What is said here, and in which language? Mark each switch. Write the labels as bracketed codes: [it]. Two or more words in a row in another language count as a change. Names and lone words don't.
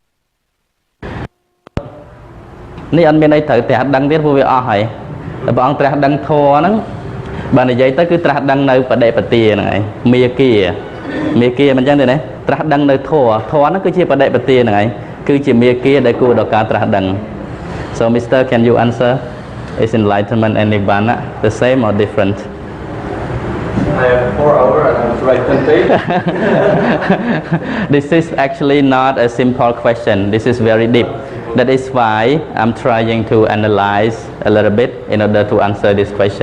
[km] នេះអត់មានអីត្រូវត្រាស់ដឹងទៀតព្រោះវាអស់ហើយតែព្រះអង្គត្រាស់ដឹងធម៌ហ្នឹងបើនិយាយទៅគឺត្រាស់ដឹងនៅបដិបទាហ្នឹងឯងមេគាមិនចឹងទេណាត្រាស់ដឹងនៅធម៌ហ្នឹងគឺជាបដិបទាហ្នឹងឯងគឺជាមេគាដែលគួរដល់ការត្រាស់ដឹង [en] So Mr. Can you answer is enlightenment and Nibbāna the same or different? I have 4 hours and I'm right content. This is actually not a simple question. This is very deep. That is why I'm trying to analyze a little bit in order to answer this question.